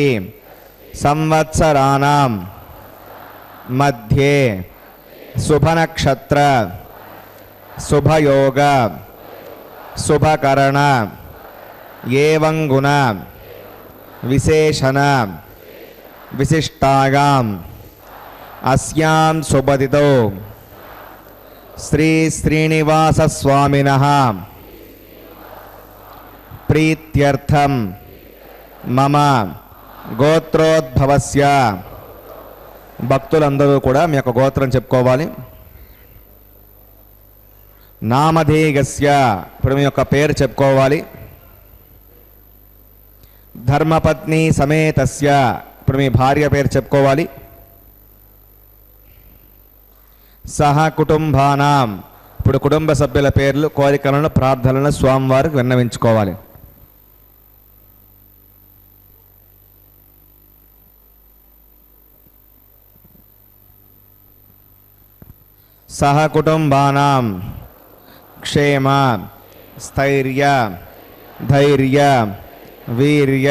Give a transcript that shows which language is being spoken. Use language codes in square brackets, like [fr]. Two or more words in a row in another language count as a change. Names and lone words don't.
[sa] संवत्सराणां मध्ये शुभनक्षत्र शुभयोग शुभकरण एवं गुण विशेषण विशिष्टायाम् अस्यां शुभतिथौ श्री श्रीनिवासस्वामिनः प्रीत्यर्थं मम गोत्रोद्भवस्य [te] భక్తులందరూ కూడా మీ యొక్క గోత్రం చెప్పుకోవాలి. నామధేయస్య ఇప్పుడు మీ యొక్క పేరు చెప్పుకోవాలి. [sa] धर्मपत्नि समेतस्य [te] ఇప్పుడు మీ భార్య పేరు చెప్పుకోవాలి. [sa] सह कुटुंबानां [te] ఇప్పుడు కుటుంబ సభ్యుల పేర్లు కోరికలను ప్రార్థనలను స్వామివారికి విన్నవించుకోవాలి. [sa] सह कुटुंबानां क्षेम स्थैर्य धैर्य वीर्य